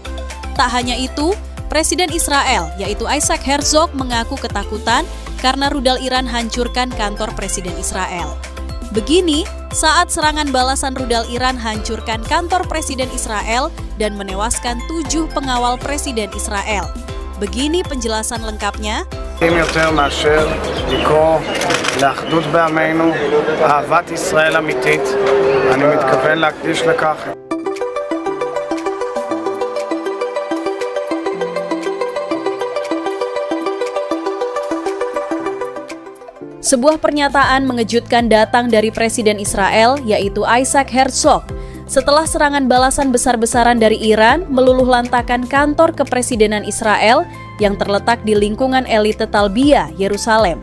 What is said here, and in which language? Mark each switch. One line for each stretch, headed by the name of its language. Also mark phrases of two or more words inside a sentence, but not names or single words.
Indonesian: Tak hanya itu, Presiden Israel, yaitu Isaac Herzog, mengaku ketakutan karena rudal Iran hancurkan kantor Presiden Israel. Begini, saat serangan balasan rudal Iran hancurkan kantor Presiden Israel dan menewaskan 7 pengawal Presiden Israel. Begini penjelasan lengkapnya.
Hebrew: יותר מאשר לקרוא לאחדות בעמנו, אהבת ישראל אמיתית, אני מתכוון להקדיש לכך.
Indonesian: Sebuah pernyataan mengejutkan datang dari Presiden Israel, yaitu Isaac Herzog, setelah serangan balasan besar-besaran dari Iran meluluh lantakan kantor kepresidenan Israel yang terletak di lingkungan elite Talbiyah, Yerusalem.